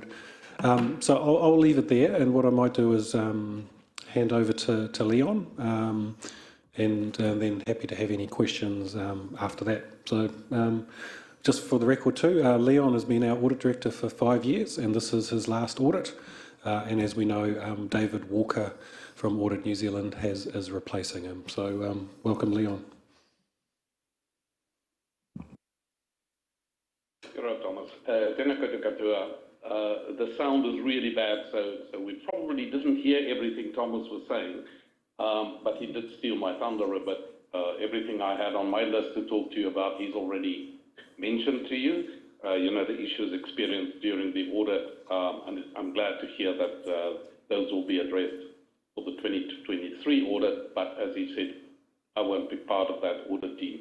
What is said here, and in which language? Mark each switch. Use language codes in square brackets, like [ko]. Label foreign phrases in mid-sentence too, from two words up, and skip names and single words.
[en] So I'll leave it there, and what I might do is hand over to Leon, and then happy to have any questions after that. So just for the record too, Leon has been our audit director for 5 years, and this is his last audit. And as we know, David Walker from Audit New Zealand is replacing him. So welcome, Leon. [mi] Kia ora, Thomas. Tēnā koutou katoa. [en] The sound is really bad, so we probably didn't hear everything Thomas was saying, but he did steal my thunder a bit. Everything I had on my list to talk to you about, he's already mentioned to you. The issues experienced during the audit, and I'm glad to hear that those will be addressed for the 2023 audit, but as he said, I won't be part of that audit team.